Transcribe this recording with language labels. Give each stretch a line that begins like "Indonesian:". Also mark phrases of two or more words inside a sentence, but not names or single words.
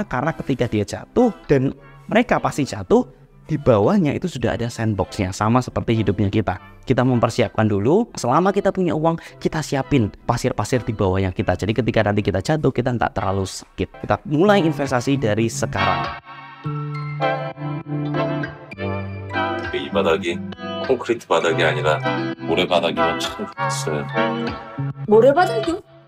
Indonesian: Karena ketika dia jatuh, dan mereka pasti jatuh, di bawahnya itu sudah ada sandboxnya. Sama seperti hidupnya kita. Kita mempersiapkan dulu. Selama kita punya uang, kita siapin pasir-pasir di bawahnya kita. Jadi ketika nanti kita jatuh, kita nggak terlalu sakit. Kita mulai investasi dari sekarang.
Korean: 이 바닥이 콘크리트 바닥이 아니라 모래바닥이면 참 좋겠어요. 모래바닥이요?